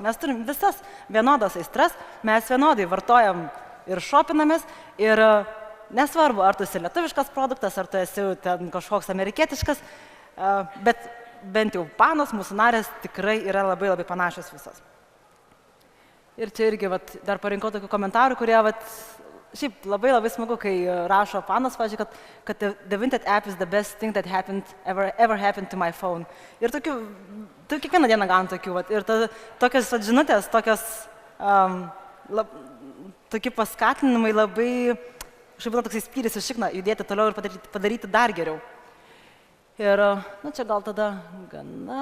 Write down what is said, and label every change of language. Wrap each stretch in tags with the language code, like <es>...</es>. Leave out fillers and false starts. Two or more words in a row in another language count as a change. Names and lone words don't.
<lt>Mes turim visas vienodas aistras, mes vienodai vartojam ir šopinamės ir nesvarbu, ar tu esi lietuviškas produktas, ar tu esi ten kažkoks amerikietiškas, bet bent jau panos, mūsų narės tikrai yra labai labai panašios visos. Ir čia irgi dar parinkau tokių komentarų, kurie šiaip labai labai smagu, kai rašo panas, pavyzdžiui, kad</lt> <en>the Vinted app is the best thing that ever happened to my phone.</en> <lt>Ir tokių, kiekvieną dieną gaunu tokių, ir tokios žinutės, tokie paskatinimai labai, šiaip būna toksai spyris iš šikna, judėti toliau ir padaryti dar geriau. Ir, čia gal tada gana...</lt>